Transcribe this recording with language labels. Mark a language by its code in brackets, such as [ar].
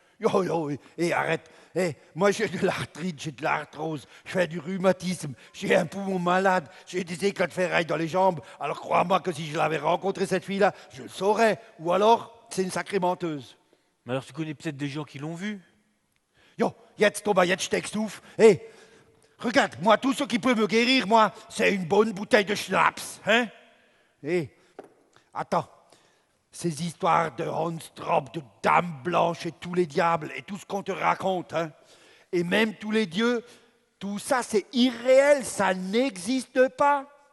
[fr] Yo, yo, arrête. Moi, j'ai de l'arthrite, j'ai de l'arthrose, je fais du rhumatisme, j'ai un poumon malade, j'ai des éclats de ferraille dans les jambes. Alors crois-moi que si je l'avais rencontré, cette fille-là, je le saurais. Ou alors, c'est une sacrée menteuse. Mais alors tu connais peut-être des gens qui l'ont vue. [de] Yo, jetzt Thomas, jetzt steckst du auf. [fr] Regarde, moi, tout ce qui peut me guérir, moi, c'est une bonne bouteille de schnapps. Hein? Attends. Ces histoires de Honstrop, de Dame Blanche et tous les diables et tout ce qu'on te raconte, hein, et même tous les dieux, tout ça c'est irréel, ça n'existe pas.